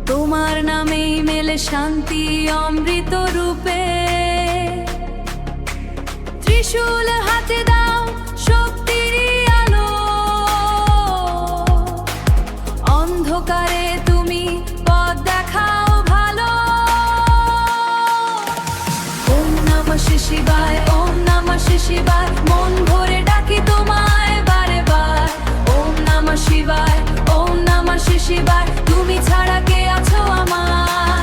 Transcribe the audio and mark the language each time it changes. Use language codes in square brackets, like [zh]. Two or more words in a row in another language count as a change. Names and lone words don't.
[bn] তোমার নামেই মেলে শান্তি অমৃত রূপে। ত্রিশূল হাতে দাও শক্তির আলো, অন্ধকারে তুমি পথ দেখাও ভালো। [sa] ওম নমঃ শিবায়, ওম নমঃ শিবায়, [bn] মন ভরে ডাকি তোমায় বারে বার। [sa] ওম নমঃ শিবায়, ওম নমঃ শিবায়, [bn] তুমি ছাড়া কে আছো আমার।